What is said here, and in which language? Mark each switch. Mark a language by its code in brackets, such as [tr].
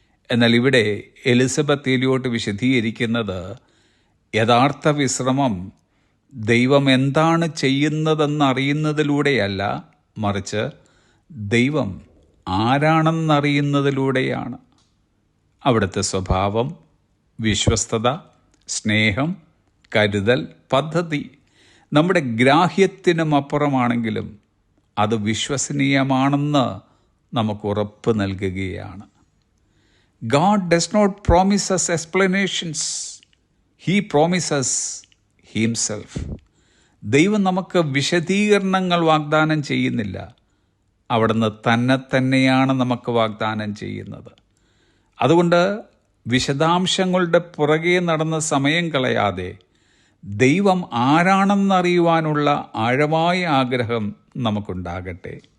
[ml] എന്നാൽ ഇവിടെ Elizabeth Elliott വിശദീകരിക്കുന്നത് യഥാർത്ഥ വിശ്രമം ദൈവം എന്താണ് ചെയ്യുന്നതെന്നറിയുന്നതിലൂടെയല്ല, മറിച്ച് ദൈവം ആരാണെന്നറിയുന്നതിലൂടെയാണ്. അവിടുത്തെ സ്വഭാവം, വിശ്വസ്തത, സ്നേഹം, കരുതൽ, പദ്ധതി നമ്മുടെ ഗ്രാഹ്യത്തിനും അപ്പുറമാണെങ്കിലും അത് വിശ്വസനീയമാണെന്ന് നമുക്ക് ഉറപ്പ് നൽകുകയാണ്. [en] God does not promise us explanations. He promises himself. [ml] ദൈവം നമുക്ക് വിശദീകരണങ്ങൾ വാഗ്ദാനം ചെയ്യുന്നില്ല. അവിടുന്ന് തന്നെയാണ് നമുക്ക് വാഗ്ദാനം ചെയ്യുന്നത്. അതുകൊണ്ട് വിശദാംശങ്ങളുടെ പുറകെ നടന്ന് സമയം കളയാതെ ദൈവം ആരാണെന്നറിയുവാനുള്ള ആഴമായ ആഗ്രഹം നമുക്കുണ്ടാകട്ടെ.